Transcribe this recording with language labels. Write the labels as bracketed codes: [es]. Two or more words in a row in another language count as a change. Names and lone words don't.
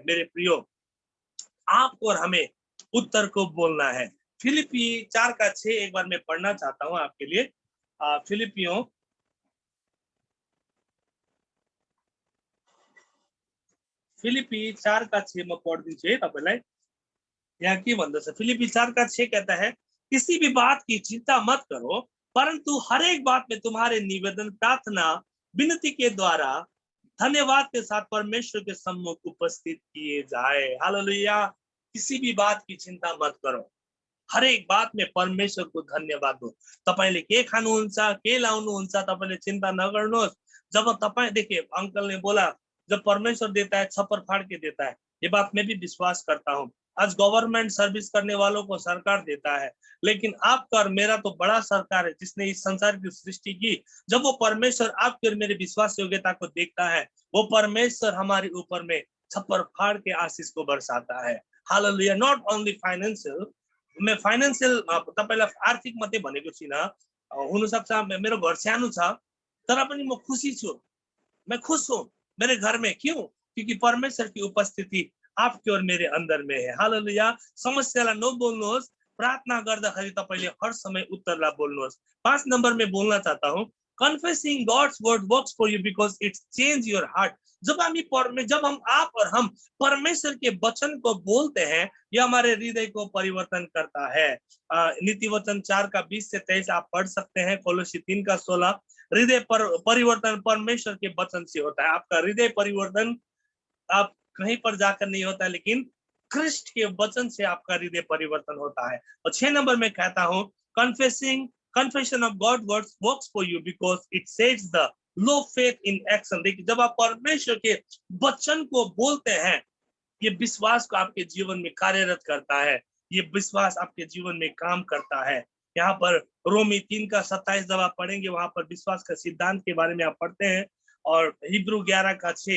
[hi] मेरे प्रियो, आपको और हमें उत्तर को बोलना है। फिलिपी 4:6 एक बार मैं पढ़ना चाहता हूं आपके लिए। [ne] फिलिपियों 4:6 म पढ्दिन्छु है तपाईलाई। यहाँ के भन्दछ, [hi] फिलिपी 4:6 कहता है, किसी भी बात की चिंता मत करो, परंतु हर एक बात में तुम्हारे निवेदन, प्रार्थना, विनती के द्वारा धन्यवाद के साथ परमेश्वर के सम्मुख उपस्थित किए जाए। हालेलुया। किसी भी बात की चिंता मत करो, हर एक बात में परमेश्वर को धन्यवाद दो। [ne] तपाईले के खानुहुन्छ, के लाउनुहुन्छ, तपाईले चिंता नगर्नुहोस्। जब तपाईँ, [hi] देखिए अंकल ने बोला, जब परमेश्वर देता है छप्पर फाड़ के देता है, ये बात मैं भी विश्वास करता हूँ। आज गवर्नमेंट सर्विस करने वालों को सरकार देता है, लेकिन आपका और मेरा तो बड़ा सरकार है जिसने इस संसार की सृष्टि की। जब वो परमेश्वर आपके और मेरे विश्वास योग्यता को देखता है, वो परमेश्वर हमारे ऊपर में छप्पर फाड़ के आशीष को बरसाता है। [ne] हालेलुया। [en] not only financial, [ne] मैं फाइनेंशियल तपाईलाई आर्थिक मात्रै भनेको छैन। हुन सक्छ मेरो घर सानो छ, तर पनि म खुसी छु, [hi] मैं खुश हूं मेरे घर में। क्यों? क्योंकि परमेश्वर की उपस्थिति आपके और मेरे अंदर में है। हालेलुया। [ne] समस्यालाई नबोल्नुहोस्, प्रार्थना गर्दाखेरि तपाईले हर समय उत्तरलाई बोल्नुहोस्। [hi] 5 नंबर में बोलना चाहता हूं, [en] confessing God's word works for you because it's change your heart. [hi] जब हम आप और हम परमेश्वर के वचन को बोलते हैं, यह हमारे हृदय को परिवर्तन करता है। नीति वचन 4:20-23 आप पढ़ सकते हैं। कोलोसी 3:16, हृदय परिवर्तन परमेश्वर के वचन से होता है। आपका हृदय परिवर्तन आप कहीं पर जाकर नहीं होता, लेकिन क्रिस्ट के वचन से आपका हृदय परिवर्तन होता है। और 6 नंबर में कहता हूं, [en] confession of God words works for you because it sets the low faith in action. [hi] देखिए, जब आप परमेश्वर के वचन को बोलते हैं, ये विश्वास को आपके जीवन में कार्यरत करता है, ये विश्वास आपके जीवन में काम करता है। यहाँ पर रोमी 3:27 जब आप पढ़ेंगे, वहां पर विश्वास का सिद्धांत के बारे में आप पढ़ते हैं।